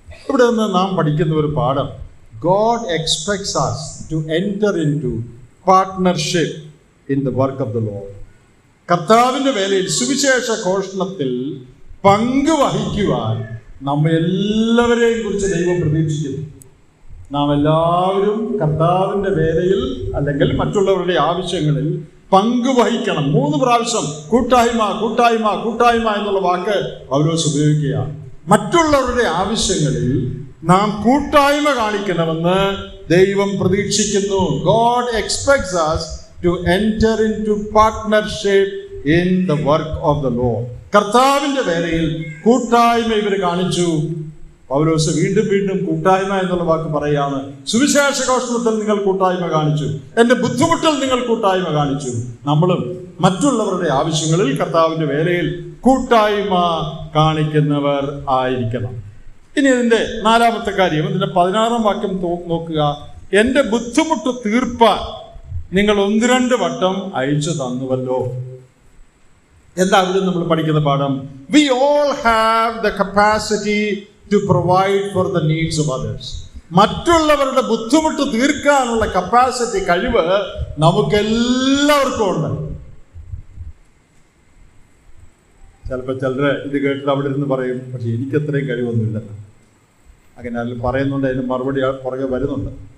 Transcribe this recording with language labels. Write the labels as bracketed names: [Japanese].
[Malayalam] ഇവിടെ നിന്ന് നാം പഠിക്കുന്ന ഒരു പാഠം, [English] God expects us to enter into partnership in the work of the Lord. [Malayalam] കർത്താവിൻ്റെ വേലയിൽ, സുവിശേഷ ഘോഷണത്തിൽ പങ്കുവഹിക്കുവാൻ നമ്മെ എല്ലാവരെയും കുറിച്ച് ദൈവം പ്രതീക്ഷിക്കുന്നു. നാം എല്ലാവരും കർത്താവിൻ്റെ വേലയിൽ അല്ലെങ്കിൽ മറ്റുള്ളവരുടെ ആവശ്യങ്ങളിൽ പങ്കുവഹിക്കണം. 3 പ്രാവശ്യം കൂട്ടായ്മ കൂട്ടായ്മ കൂട്ടായ്മ എന്നുള്ള വാക്ക് പൗലോസ് ഉപയോഗിക്കുകയാണ്. മറ്റുള്ളവരുടെ ആവശ്യങ്ങളിൽ നാം കൂട്ടായ്മ കാണിക്കണമെന്ന് ദൈവം പ്രതീക്ഷിക്കുന്നു. [English] God expects us to enter into partnership in the work of the Lord. [Malayalam] കർത്താവിൻ്റെ വേലയിൽ കൂട്ടായ്മ ഇവർ കാണിച്ചു. പൗലോസ് വീണ്ടും വീണ്ടും കൂട്ടായ്മ എന്നുള്ള വാക്ക് പറയാണ്. സുവിശേഷ ഘോഷണത്തിൽ നിങ്ങൾ കൂട്ടായ്മ കാണിച്ചു, എൻ്റെ ബുദ്ധിമുട്ടിൽ നിങ്ങൾ കൂട്ടായ്മ കാണിച്ചു. നമ്മളും മറ്റുള്ളവരുടെ ആവശ്യങ്ങളിൽ കർത്താവിൻ്റെ വേലയിൽ കൂട്ടായ്മ കാണിക്കുന്നവർ ആയിരിക്കണം. ഇനി ഇതിൻ്റെ 4-ാമത്തെ കാര്യം, ഇതിൻ്റെ 16-ാം വാക്യം നോക്കുക. എൻ്റെ ബുദ്ധിമുട്ട് തീർപ്പാൻ നിങ്ങൾ 1-2 വട്ടം അയച്ചു തന്നുവല്ലോ. എന്താ ഇവിടെ നമ്മൾ പഠിക്കുന്ന പാഠം? [English] We all have the capacity to provide for the needs of others. [Malayalam] മറ്റുള്ളവരുടെ ബുദ്ധിമുട്ട് തീർക്കാനുള്ള കപ്പാസിറ്റി, കഴിവ് നമുക്കെല്ലാവർക്കും ഉണ്ട്. ചിലപ്പോൾ ചിലർ ഇത് കേട്ടിട്ട് അവിടെ ഇരുന്ന് പറയും, പക്ഷെ എനിക്കത്രയും കഴിവൊന്നുമില്ലെന്ന്. അങ്ങനെ ആരെങ്കിലും പറയുന്നുണ്ട്, അതിന് മറുപടി പുറകെ വരുന്നുണ്ട്.